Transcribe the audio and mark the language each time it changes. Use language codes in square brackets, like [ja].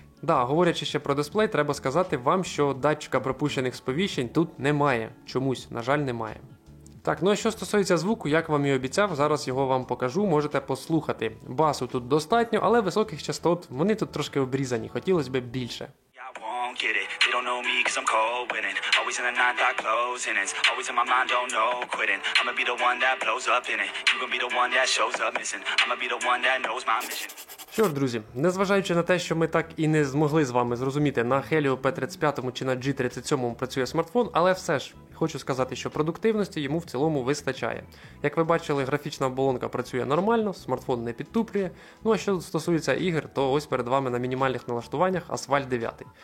[uk] Говорячи ще про дисплей, треба сказати вам, що датчика пропущених сповіщень тут немає. Чомусь, на жаль, немає. Так, а що стосується звуку, як вам і обіцяв, зараз його вам покажу, можете послухати. Басу тут достатньо, але високих частот, вони тут трошки обрізані, хотілося б більше. [en] Get it. They don't know me cause I'm cold winning. Always in the 9-5 closing ends. Always in my mind, don't know quitting. I'ma be the one that blows up in it. You gon' be the one that shows up missing. I'ma be the one that knows my mission. [uk] Що ж, друзі, незважаючи на те, що ми так і не змогли з вами зрозуміти, на Helio P35 чи на G37 працює смартфон, але все ж хочу сказати, що продуктивності йому в цілому вистачає. Як ви бачили, графічна оболонка працює нормально, смартфон не підтуплює. А що стосується ігор, то ось перед вами на мінімальних налаштуваннях Asphalt 9.